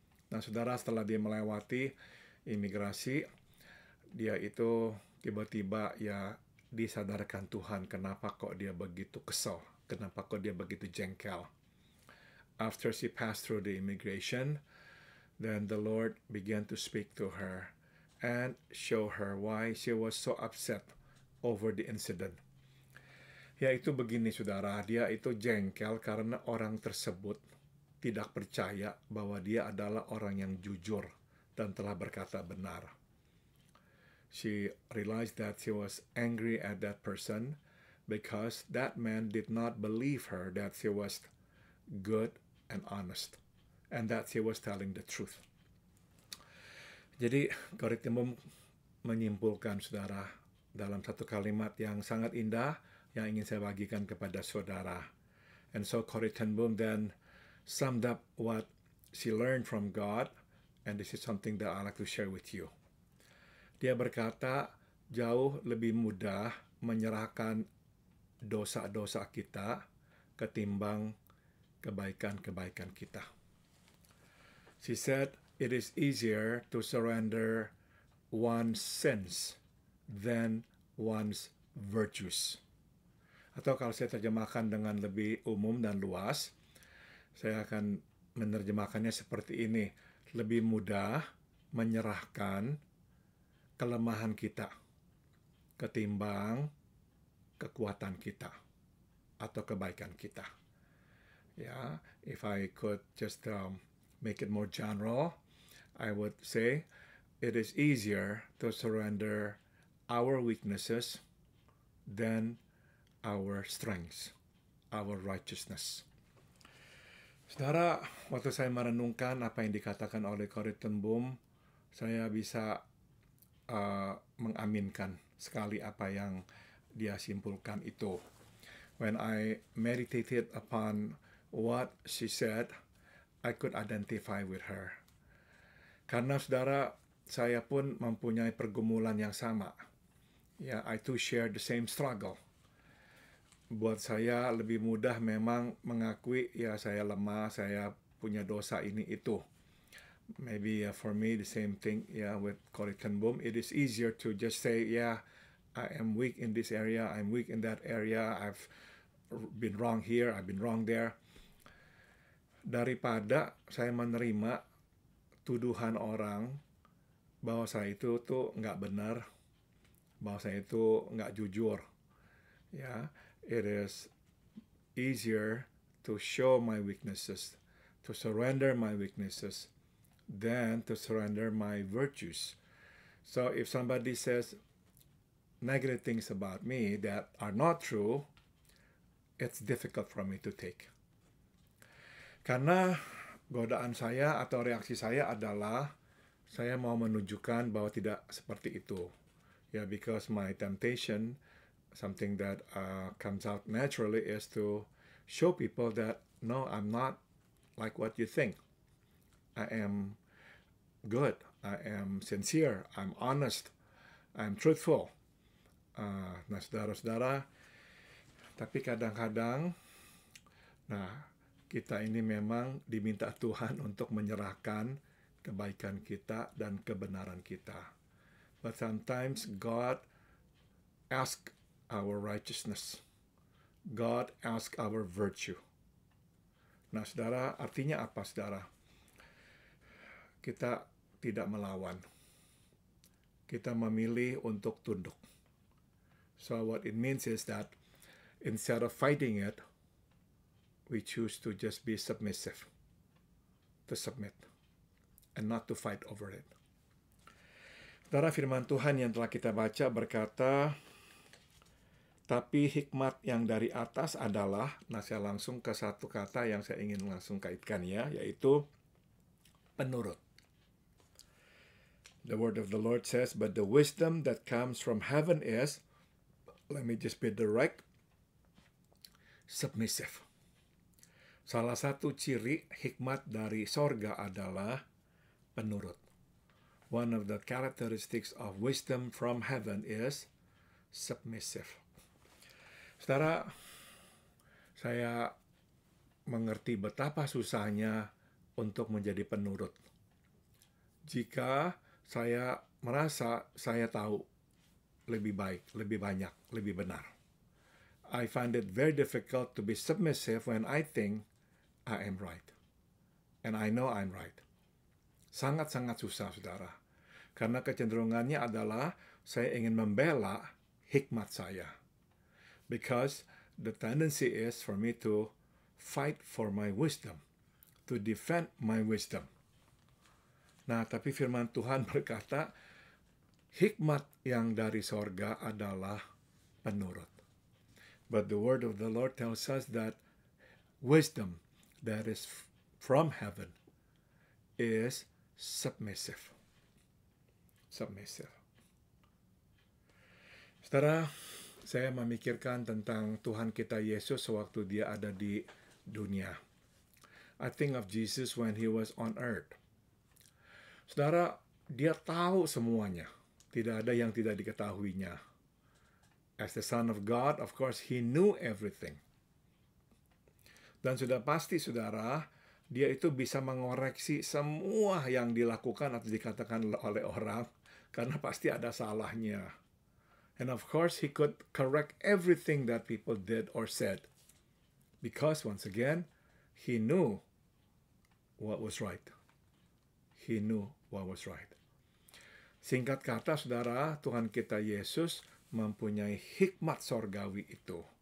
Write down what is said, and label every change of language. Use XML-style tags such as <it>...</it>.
<id>Nah, saudara, setelah dia melewati imigrasi, dia itu tiba-tiba ya disadarkan Tuhan kenapa kok dia begitu kesal, kenapa kok dia begitu jengkel.</id> <en>After she passed through the immigration, then the Lord began to speak to her and show her why she was so upset over the incident.</en> <id>Yaitu begini, saudara, dia itu jengkel karena orang tersebut tidak percaya bahwa dia adalah orang yang jujur dan telah berkata benar.</id> <en>She realized that she was angry at that person because that man did not believe her that she was good and honest and that she was telling the truth.</en> <id>Jadi Corrie ten Boom menyimpulkan, saudara, dalam satu kalimat yang sangat indah yang ingin saya bagikan kepada saudara.</id> <en>And so Corrie ten Boom then summed up what she learned from God, and this is something that I like to share with you.</en> <id>Dia berkata, jauh lebih mudah menyerahkan dosa-dosa kita ketimbang kebaikan-kebaikan kita.</id> <en>She said, it is easier to surrender one's sins than one's virtues.</en> <id>Atau kalau saya terjemahkan dengan lebih umum dan luas, saya akan menerjemahkannya seperti ini. Lebih mudah menyerahkan kelemahan kita ketimbang kekuatan kita atau kebaikan kita.</id> <en>Ya, if I could just make it more general, I would say it is easier to surrender our weaknesses than our strengths, our righteousness.</en> <id>Saudara, waktu saya merenungkan apa yang dikatakan oleh Corrie ten Boom, saya bisa mengaminkan sekali apa yang dia simpulkan itu.</id> <en>When I meditated upon what she said, I could identify with her.</en> <id>Karena, saudara, saya pun mempunyai pergumulan yang sama.</id> <en>Ya, I too share the same struggle.</en> <id>Buat saya lebih mudah memang mengakui ya saya lemah, saya punya dosa ini itu.</id> <en>Maybe for me the same thing with Corrie ten Boom. It is easier to just say I am weak in this area, I'm weak in that area, I've been wrong here, I've been wrong there.</en> <id>Daripada saya menerima tuduhan orang bahwa saya itu tuh nggak benar, bahwa saya itu nggak jujur.</id> <en>Ya, it is easier to show my weaknesses, to surrender my weaknesses than to surrender my virtues. So if somebody says negative things about me that are not true, it's difficult for me to take.</en> <id>Karena godaan saya atau reaksi saya adalah saya mau menunjukkan bahwa tidak seperti itu.</id> <en>Yeah, because my temptation, something that comes out naturally, is to show people that no, I'm not like what you think. I am good. I am sincere. I'm honest. I'm truthful.</en> <id>Nah, saudara-saudara, tapi kadang-kadang, kita ini memang diminta Tuhan untuk menyerahkan kebaikan kita dan kebenaran kita.</id> <en>But sometimes God asks our righteousness. God asks our virtue.</en> <id>Nah, saudara, artinya apa, saudara? Kita tidak melawan. Kita memilih untuk tunduk.</id> <en>So what it means is that instead of fighting it, we choose to just be submissive, to submit, and not to fight over it.</en> <id>Saudara, firman Tuhan yang telah kita baca berkata, tapi hikmat yang dari atas adalah, nah saya langsung ke satu kata yang saya ingin langsung kaitkan ya, yaitu penurut.</id> <en>The word of the Lord says, but the wisdom that comes from heaven is, let me just be direct, submissive.</en> <id>Salah satu ciri hikmat dari sorga adalah penurut.</id> <en>One of the characteristics of wisdom from heaven is submissive.</en> <id>Saudara, saya mengerti betapa susahnya untuk menjadi penurut. Jika saya merasa saya tahu lebih baik, lebih banyak, lebih benar.</id> <en>I find it very difficult to be submissive when I think I am right. And I know I'm right.</en> <id>Sangat-sangat susah, saudara. Karena kecenderungannya adalah saya ingin membela hikmat saya.</id> <en>Because the tendency is for me to fight for my wisdom. To defend my wisdom.</en> <id>Nah, tapi firman Tuhan berkata, hikmat yang dari sorga adalah penurut.</id> <en>But the word of the Lord tells us that wisdom that is from heaven is submissive. Submissive.</en> <id>Saudara, saya memikirkan tentang Tuhan kita Yesus sewaktu dia ada di dunia.</id> <en>I think of Jesus when he was on earth.</en> <id>Saudara, dia tahu semuanya. Tidak ada yang tidak diketahuinya.</id> <en>As the Son of God, of course, he knew everything.</en> <id>Dan sudah pasti, saudara, dia itu bisa mengoreksi semua yang dilakukan atau dikatakan oleh orang, karena pasti ada salahnya.</id> <en>And of course, he could correct everything that people did or said. Because, once again, he knew what was right. He knew what was right.</en> <id>Singkat kata, saudara, Tuhan kita Yesus mempunyai hikmat sorgawi itu.</id>